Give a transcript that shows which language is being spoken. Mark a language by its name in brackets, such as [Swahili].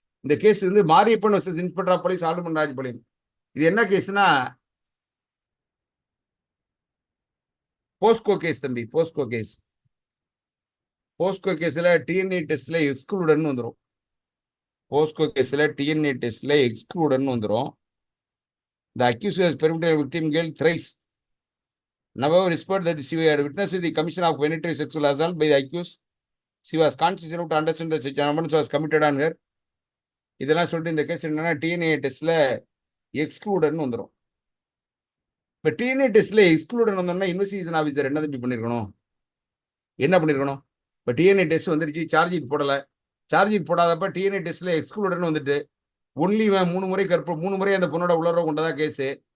[Tamil] இந்த கேஸ் வந்து Mariyappan versus inspector of police, ஆலுமன், Rajapalayam. இது என்ன கேஸ்னா போஸ்கோ கேஸ் தம்பி. Bosco case. போஸ்கோ கேஸ்ல டிஎன்ஏ டெஸ்ட்ல எக்ஸ்க்ளூடன்னு வந்துடும். போஸ்கோ கேஸ்ல டிஎன்ஏ டெஸ்ட்ல எக்ஸ்க்ளூடன்னு வந்துடும். [English] The accused has permitted victim girl thrice. Never whispered that she had witnessed the commission of penetrative sexual assault by the accused. She was conscious enough to understand that such an offense was committed on her. [Tamil] இதெல்லாம் சொல்லிட்டு இந்த case என்னன்னா DNA டெஸ்ட்ல எக்ஸ்க்ளூடன்னு வந்துடும். இப்போ DNA டெஸ்ட்ல எக்ஸ்க்ளூடன் வந்தோம்னா investigation officer என்ன தம்பி பண்ணிருக்கணும்? என்ன பண்ணிருக்கணும்? இப்போ டிஎன்ஏ டெஸ்ட் வந்துருச்சு, சார்ஜ் ஷீட் போடலை. சார்ஜ் ஷீட் போடாதப்ப டிஎன்ஏ டெஸ்ட்ல எக்ஸ்க்ளூடன் வந்துட்டு ஒன்லி 3 முறை அந்த பொண்ணோட உளறவு கொண்டதான் கேஸு.